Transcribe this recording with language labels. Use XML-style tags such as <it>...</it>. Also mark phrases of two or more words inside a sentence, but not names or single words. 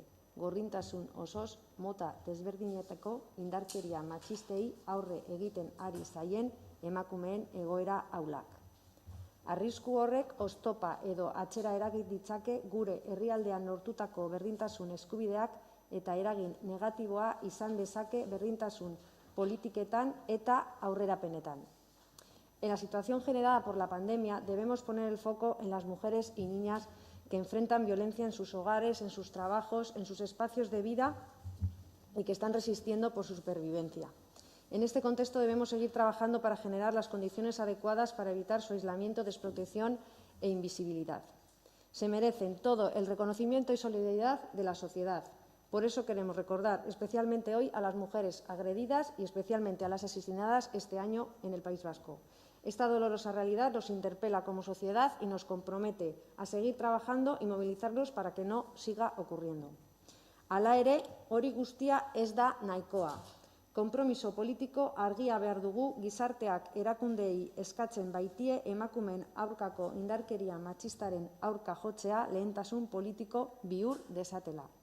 <eu>Gorrintasun osoz mota desberdinetako indarkeria matxistei aurre egiten ari zaien emakumeen egoera ahulak. Arrisku horrek oztopa edo atzera eragin ditzake gure herrialdean lortutako berdintasun eskubideak eta eragin negatiboa izan dezake berdintasun politiketan eta aurrerapenetan.</eu> <es>En la situación generada por la pandemia debemos poner el foco en las mujeres y niñas que enfrentan violencia en sus hogares, en sus trabajos, en sus espacios de vida y que están resistiendo por su supervivencia. En este contexto debemos seguir trabajando para generar las condiciones adecuadas para evitar su aislamiento, desprotección e invisibilidad. Se merecen todo el reconocimiento y solidaridad de la sociedad. Por eso queremos recordar especialmente hoy a las mujeres agredidas y especialmente a las asesinadas este año en el País Vasco. Esta dolorosa realidad nos interpela como sociedad y nos compromete a seguir trabajando y movilizarnos para que no siga ocurriendo.</es> <eu>Hala ere, hori guztia ez da nahikoa. Konpromiso politiko argia behar dugu gizarteak erakundeei eskatzen baitie emakumeen aurkako indarkeria matxistaren aurka jotzea lehentasun politiko bihur dezatela.</eu>